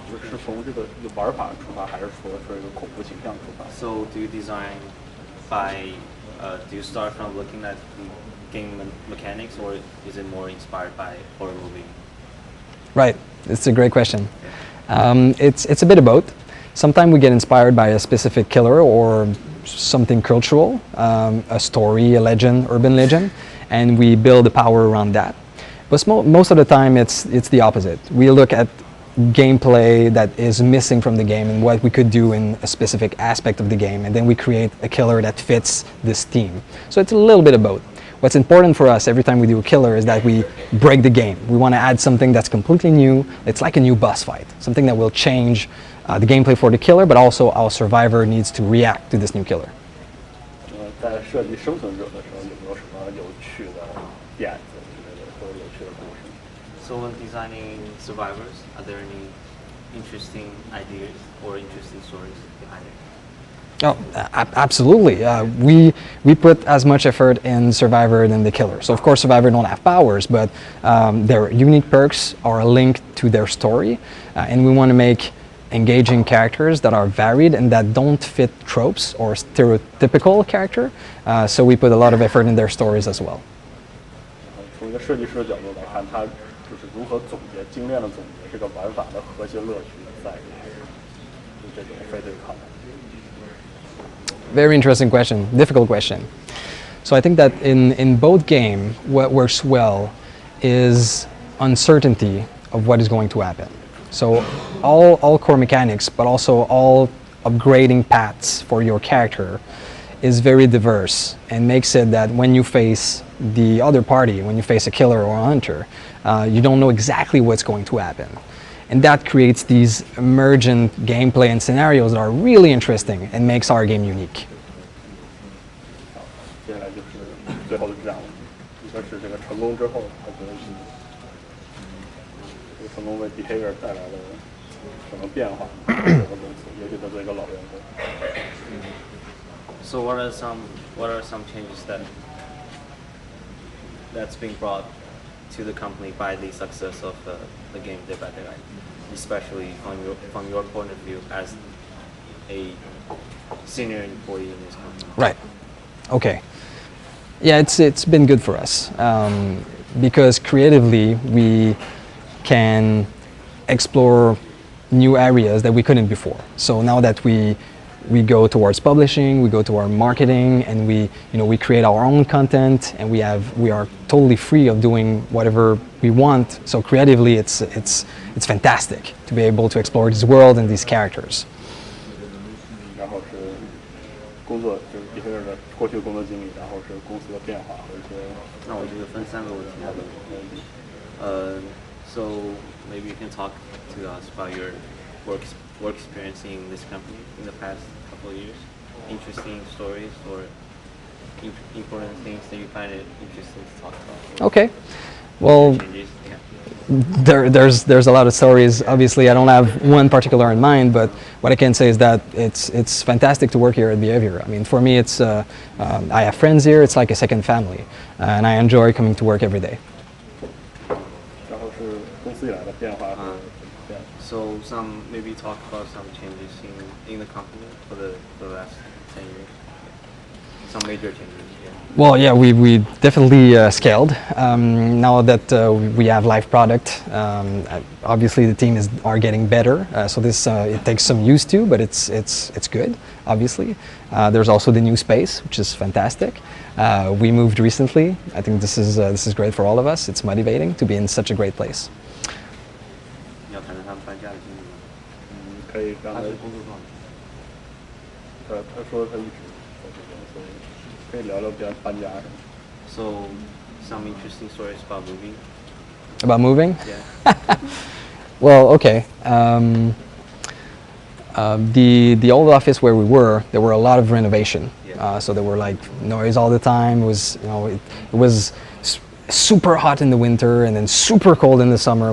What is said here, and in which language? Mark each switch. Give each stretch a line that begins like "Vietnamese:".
Chinese: 是从这个玩法出发，还是说这个恐怖形象出发？
English: so? Do you design by? Do you start from looking at the game mechanics, or is it more inspired by horror movie? Right, it's a great question. It's a bit of both. Sometimes we get inspired by a specific killer or something cultural, a story, a legend, urban legend, and we build the power around that. But most of the time it's the opposite. We look at gameplay that is missing from the game and what we could do in a specific aspect of the game, and then we create a killer that fits this theme. So it's a little bit of both. What's important for us every time we do a killer is that we break the game. We want to add something that's completely new. It's like a new boss fight, something that will change the gameplay for the killer, but also our survivor needs to react to this new killer.
Chinese: 在设计生存者的时候，有没有什么有趣的点子之类的，或者有趣的故事？
English: So when designing survivors, are there any interesting ideas or interesting stories behind it? Oh, absolutely. We put as much effort in Survivor than the killer. So of course Survivor don't have powers, but their unique perks are linked to their story, and we want to make engaging characters that are varied and that don't fit tropes or stereotypical character. So we put a lot of effort in their stories as well.
Chinese: 从一个设计师的角度来看，它就是如何总结、精炼的总结这个玩法的核心乐趣在这种非对抗。
English: Very interesting question, difficult question. So I think that in both game, what works well is uncertainty of what is going to happen. So all core mechanics, but also all upgrading paths for your character is very diverse and makes it that when you face the other party, when you face a killer or a hunter, you don't know exactly what's going to happen. And that creates these emergent gameplay and scenarios that are really interesting and makes our game unique.
Chinese: 接下来就是最后的质量了，一个是这个成功之后，他觉得是这个成功为 behavior 带来了什么变化？这个公司，尤其他作为一个老员工。
English: So what are some changes that's being brought to the company by the success of the game Dead by Daylight, especially from your point of view as a senior employee in this company? Right. Okay. Yeah, it's been good for us because creatively we can explore new areas that we couldn't before. So now that we go towards publishing, we go to our marketing, and we create our own content, and we are totally free of doing whatever we want. So creatively, it's fantastic to be able to explore this world and these characters.
Chinese: 然后是工作，就是 behavior 的过去的工作经历，然后是公司的变化和一些。那我这个分3个问题好了。
English: So maybe you can talk to us about your work experience in this company in the past couple of years. Interesting stories or important things that you find it interesting to talk about. Okay. Well, Changes, yeah. there's a lot of stories. Obviously, I don't have one particular in mind, but what I can say is that it's fantastic to work here at Behavior. I mean, for me, it's I have friends here. It's like a second family, and I enjoy coming to work every day.
Chinese: 然后是公司以来的变化和变化。
English: So maybe talk about some changes in the company for the last 10 years. Some major changes. Yeah. Well, yeah, we definitely scaled. Now that we have live product, obviously the team are getting better. So this it takes some use to, but it's good. Obviously, there's also the new space, which is fantastic. We moved recently. I think this is great for all of us. It's motivating to be in such a great place.
Chinese: 要谈谈他们搬家的经历吗？可以让他他是工作状态。他说他一直在这边，所以可以聊聊别人搬家什么。
English: So some interesting stories about moving. About moving? Yeah. Well, okay. The old office where we were, there were a lot of renovation. Yeah. So there were like noise all the time. It was, it was super hot in the winter and then super cold in the summer.